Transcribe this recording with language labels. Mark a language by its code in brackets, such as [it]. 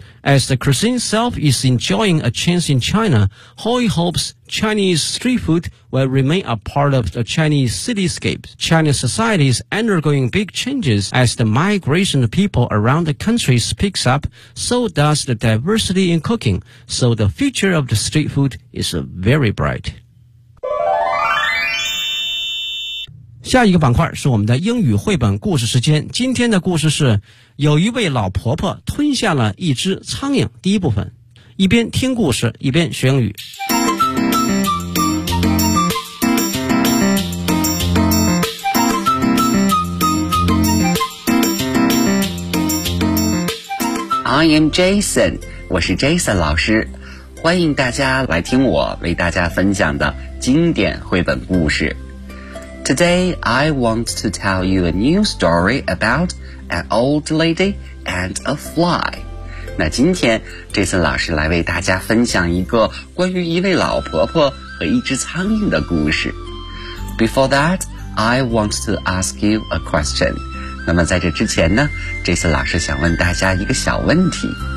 [en] As the cuisine itself is enjoying a chance in China, Hoi hopes Chinese street food will remain a part of the Chinese cityscape. Chinese society is undergoing big changes as the migration of people around the country picks up, so does the diversity in cooking, so the future of the street food is very bright. [zh] 下一个板块是我们的英语绘本故事时间。今天的故事是有一位老婆婆吞下了一只苍蝇。第一部分，一边听故事一边学英语。 [en] I am Jason， [zh] 我是 Jason 老师，欢迎大家来听我为大家分享的经典绘本故事。 [en] Today, I want to tell you a new story about an old lady and a fly. [zh] 那今天，这次老师来为大家分享一个关于一位老婆婆和一只苍蝇的故事。 [en] Before that, I want to ask you a question. [zh] 那么在这之前呢，这次老师想问大家一个小问题。